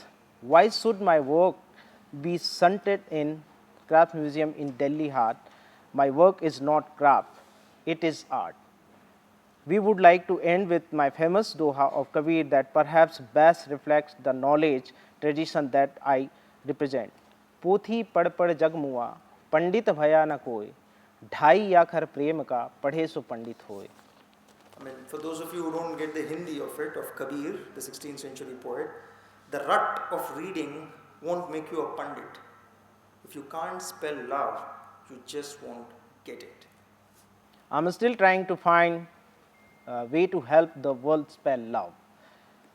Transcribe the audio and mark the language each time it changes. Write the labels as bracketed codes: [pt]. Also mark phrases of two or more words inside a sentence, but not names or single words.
[en] Why should my work be shunted in Craft Museum in Delhi heart? My work is not craft, it is art. We would like to end with my famous doha of Kabir that perhaps best reflects the knowledge tradition that I represent. [hi] पोथी पढ़ पढ़ जग मुआ पंडित भया न कोय ढाई आखर प्रेम का पढ़े सो पंडित होए. [en] I mean, for those of you who don't get the Hindi of it, of Kabir, the 16th century poet, the rut of reading won't make you a pandit. If you can't spell love, you just won't get it. I'm still trying to find a way to help the world spell love.